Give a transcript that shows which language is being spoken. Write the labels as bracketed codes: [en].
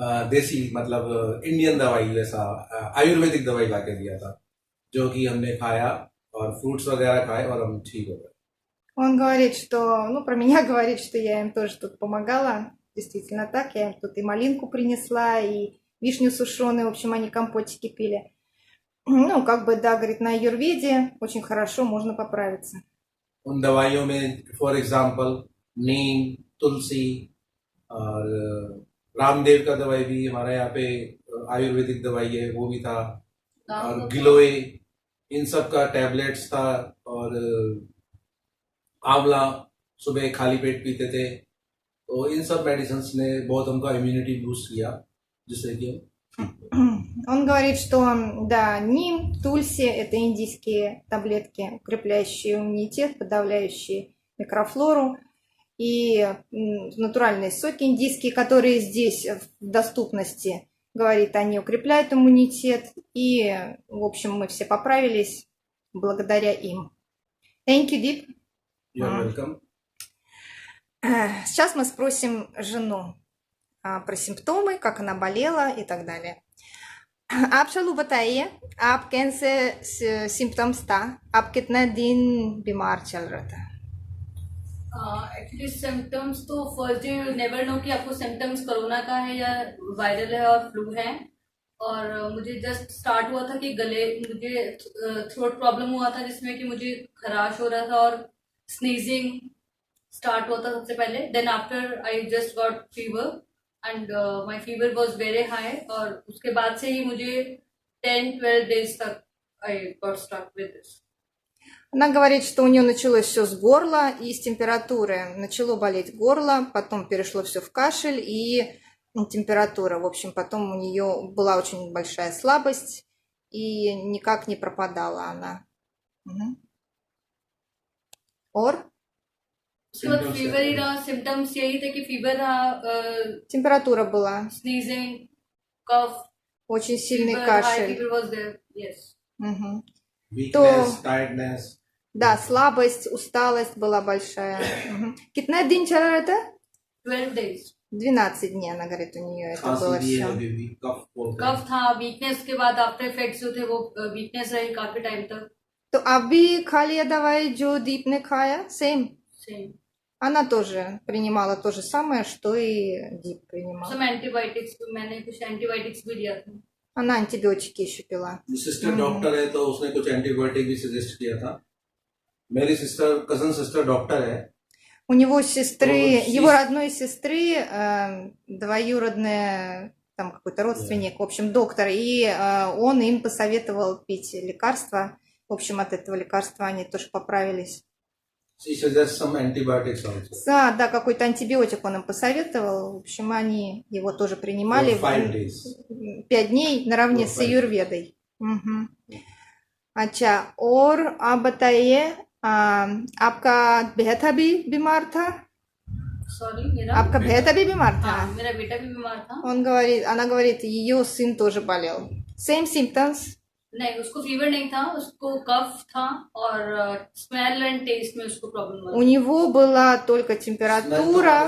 [hi] देसी मतलब इंडियन दवाई वैसा आयुर्वेदिक दवाई लाके दिया था जो कि हमने खाया और फ्रूट्स वगैरह खाए और हम ठीक हो गए. [ru] Он говорит, что, ну, про меня говорит, что я им тоже тут помогала. Действительно так, я им тут и малинку принесла, и вишню сушеную, в общем, они компотики пили. Ну, как бы, да, говорит, на аюрведе очень хорошо можно поправиться. [hi] उन दवाइयों में फॉर एग्जांपल नीम, तुलसी और रामदेव का दवाई भी हमारे यहाँ पे आयुर्वेदिक दवाई है वो भी था. और गिलोय इन सब का टैबलेट्स था. और आंवला सुबह खाली पेट पीते थे. तो इन सब मेडिसिन ने बहुत हमको इम्यूनिटी बूस्ट किया जिससे कि [ru] Он говорит, что, да, ним, тульси – это индийские таблетки, укрепляющие иммунитет, подавляющие микрофлору. И натуральные соки индийские, которые здесь в доступности, говорит, они укрепляют иммунитет. И, в общем, мы все поправились благодаря им. [en] Thank you, Deep. You're welcome. [ru] Сейчас мы спросим жену про симптомы, как она болела и так далее. [hi] आप चलो बताइए आप कैसे सिम्टम्स था, आप कितना दिन बीमार चल रहा था? एक्चुअली सिम्टम्स तो first day [en] you never know [hi] कि आपको सिम्टम्स कोरोना का है या वायरल है और फ्लू है. और मुझे जस्ट स्टार्ट हुआ था कि मुझे थ्रोट प्रॉब्लम हुआ था जिसमें कि मुझे खराश हो रहा था और स्नीजिंग स्टार्ट हुआ था सबसे पहले. [en] Then after I just got fever and my fever was very high. [hi] और उसके बाद से ही मुझे 10-12 days तक [en] I got stuck with this. [ru] Она говорит, что у нее началось все с горла и с температуры. Начало болеть горло, потом перешло все в кашель и температура. В общем, потом у нее была очень большая слабость и никак не пропадала она. [hi] और? उसके बाद फीवर ही रहा. सिम्टम्स यही थे कि फीवर रहा, [ru] Температура была, [hi] sneezing, cough, [ru] очень сильный [en] fever, high [ru] кашель. [en] fever was there. Yes. Мгм. Weakness, tiredness. [ru] Да, слабость, усталость была большая. [hi] कितना दिन चला रहा था? [en] 12 days. [ru] 12 дней, она говорит, у нее это было [hi] खांसी भी है, [ru] все. [hi] अभी भी कफ बोलते हैं. कफ था, वीकनेस के बाद आफ्टर इफेक्ट्स जो थे वो वीकनेस रही काफी टाइम तक. तो अभी खा लिया दवाई, जो दीप ने खाया, सेम. सेम. [ru] Она тоже принимала то же самое, что и Дип принимала. [hi] सम एंटीबायोटिक्स, मैंने कुछ एंटीबायोटिक्स भी दिया था. [ru] Она антибиотики еще пила. [hi] सिस्टर डॉक्टर है तो उसने कुछ एंटीबायोटिक भी सजेस्ट किया था. मेरी सिस्टर कजन सिस्टर डॉक्टर है. [ru] У него сестры, Вот, его родной сестры, двоюродная там какой-то родственник, в общем, доктор, и он им посоветовал пить лекарства. В общем, от этого лекарства они тоже поправились. [en] She suggests some antibiotics also. [ru] Да, какой-то антибиотик он им посоветовал. В общем, они его тоже принимали [en] For 5 days. [ru] 5 дней наравне [en] For [ru] с 5 аюрведой. Угу. [hi] अच्छा और आप बताइए आपका बेटा भी बीमार था? सॉरी, मेरा आपका बेटा भी बीमार था? हाँ, मेरा बेटा भी बीमार था। [ru] Она говорит, ее сын тоже болел. [en] Same symptoms? [hi] नहीं, उसको फीवर नहीं था, उसको कफ था और स्मेल एंड टेस्ट में उसको प्रॉब्लम [ru] У [hi] हुआ। [ru] него была только температура,